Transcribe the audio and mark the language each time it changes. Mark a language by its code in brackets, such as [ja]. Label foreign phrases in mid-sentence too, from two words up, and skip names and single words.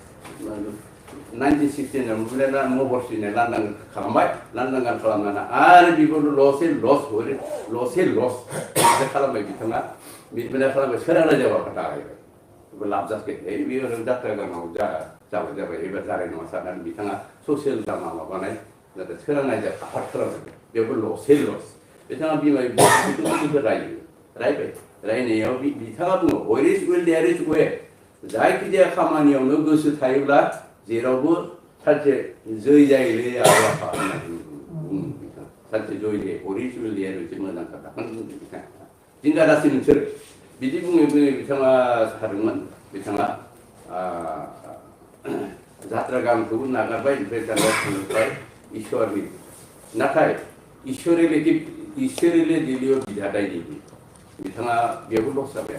[brx] 1969 महरसिनो लांदां खालामबाय लांदां गान खालामनानै आरो बेखौनो लसै लस खालामबाय बिथाङा बिदिनो खालामबाय सोरांनाय जाबा दागायबाय लाब जासै बेयो जात्रा गानाव जाबाय एबार जानाय नङा साननानै बिथाङा [en] social drama [brx] माबानाय नाथाय सोरांनाय जा आफाद खालामबाय बेयावबो लसै लस बिथाङा बिमा बिफाखौ रायबाय रायनायाव बिथाङा बुङो [en] where is will there is way [brx] जायखिजाया खामानियावनो गोसो थायोब्ला जेरावबो सानसे जै जायोलै आरो आफा होननानै बुङो बिथाङा सानसे जय दे [en] where is will there [brx] मोनसे मोजां खोथा बुंदों बिथाङा जिंगादासै नोंसोर बिदि बुङै बिथाङा सारदोंमोन बिथाङा जात्रा गानखौबो नागारबाय ओमफ्राय दाना थांबाय ईश्वरनि नाथाय ईश्वरीले दिलियो बिधादायनि बिथाङा बेयावबो लस जाबाय